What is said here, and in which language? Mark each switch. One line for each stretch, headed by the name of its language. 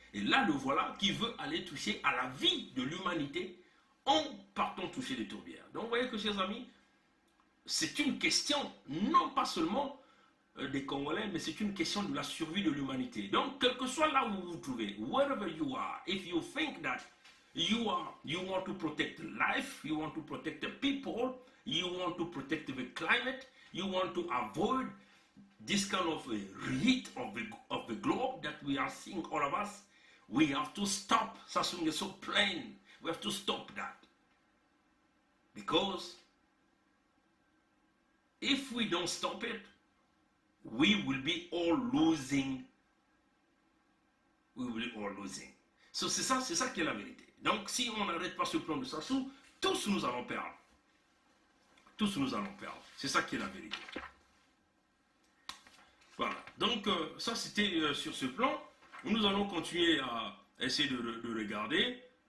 French: Et là, le voilà qui veut aller toucher à la vie de l'humanité en partant toucher les tourbières. Donc, vous voyez que, chers amis, c'est une question, non pas seulement des Congolais, mais c'est une question de la survie de l'humanité. Donc, quel que soit là où vous vous trouvez,
English: wherever you are, if you think that you want to protect life, you want to protect the people, you want to protect the climate, you want to avoid this kind of heat of the globe that we are seeing, all of us, we have to stop. Sassou is so plain. We have to stop that. Because if we don't stop it, we will be all losing. We will be all losing.
French: So c'est ça qui est la vérité. Donc si on n'arrête pas ce plan de Sassou, tous nous allons perdre. Tous nous allons perdre. C'est ça qui est la vérité. Voilà. Donc ça c'était sur ce plan. Nous allons continuer à essayer de regarder.